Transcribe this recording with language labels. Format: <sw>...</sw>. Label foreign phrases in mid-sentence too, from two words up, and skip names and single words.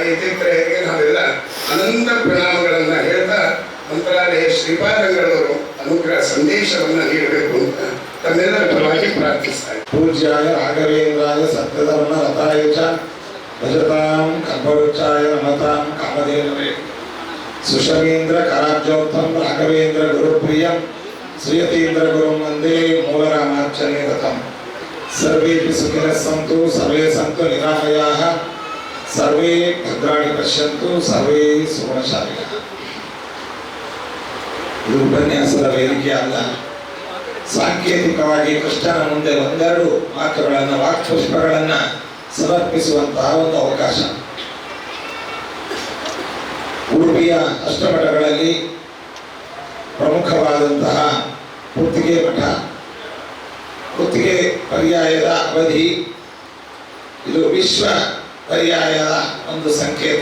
<kn>ಯತೀಂದ್ರರಿಗೆ ನಾವೆಲ್ಲ ಅನಂತ ಪ್ರಣಾಮಗಳನ್ನ ಹೇಳ್ತಾ ಮಂತ್ರಾಲಯ ಶ್ರೀಪಾದಂಗಳವರು ಅನುಗ್ರಹ ಸಂದೇಶವನ್ನ ನೀಡಬೇಕು ಅಂತ ತಮ್ಮೆಲ್ಲರ ಪರವಾಗಿ ಪ್ರಾರ್ಥಿಸ್ತಾರೆ.</kn> <sa>ಪೂಜ್ಯಾಯ ರಾಘವೇಂದ್ರಾಯ ಸತ್ಯಧರ್ಮ ರಥಾಯ ಚ ಭಜತಾಂ ಕಲ್ಪವೃಕ್ಷಾಯ ನಮತಾಂ ಕಾಮಧೇನವೇ ಸುಷಮೀಂದ್ರ ಕರಾಬ್ಜೋಕ್ತಂ ರಾಘವೇಂದ್ರ ಗುರುಪ್ರಿಯಂ ಶ್ರೀಯತೀಂದ್ರ ಗುರುಂ ವಂದೇ ಮೂಲರಾಮಾರ್ಚನೆ ರಥಂ. ಸರ್ವೇಪಿ ಸುಖಿನಃ ಸಂತು ಸರ್ವೇ ಸಂತು ನಿರಾಮಯಾಃ ಸರ್ವೇ ಭದ್ರಾಣಿ ಪಶ್ಯಂತು ಸರ್ವೇ ಸುಗುಣಶಾಲಿನಃ.</sa> <kn>ಇದು ಉಪನ್ಯಾಸದ ವೇದಿಕೆ ಅಲ್ಲ, ಸಾಂಕೇತಿಕವಾಗಿ ಕೃಷ್ಣನ ಮುಂದೆ ಒಂದೆರಡು ಮಾತುಗಳನ್ನು, ವಾಕ್ಪುಷ್ಪಗಳನ್ನ ಸಮರ್ಪಿಸುವಂತಹ ಒಂದು ಅವಕಾಶ. ಉಡುಪಿಯ ಅಷ್ಟಮಠಗಳಲ್ಲಿ ಪ್ರಮುಖವಾದಂತಹ ಕುತ್ತಿಗೆ ಮಠ, ಕುತ್ತಿಗೆ ಪರ್ಯಾಯದ ಅವಧಿ ಇದು ವಿಶ್ವ ಪರ್ಯಾಯದ ಒಂದು ಸಂಕೇತ.</kn>